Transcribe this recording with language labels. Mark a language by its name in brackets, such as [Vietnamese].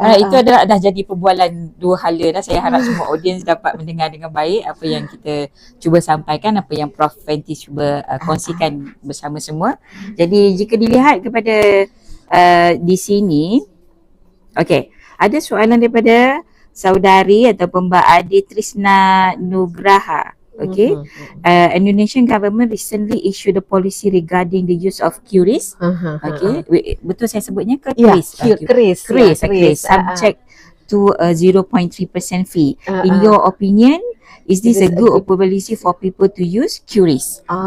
[Malay] Itu adalah dah jadi perbualan dua hala dah. Saya harap semua audience dapat mendengar dengan baik apa yang kita cuba sampaikan, apa yang Prof Fenty cuba kongsikan bersama semua. Jadi jika dilihat kepada di sini, ada soalan daripada saudari ataupun Mbak Adi Trisna Nugraha. [English] Indonesian government recently issued a policy regarding the use of QRIS. [Malay] Betul saya sebutnya ke QRIS? [English] QRIS. Subject to a 0.3% fee. In your opinion, is this a good policy for people to use QRIS?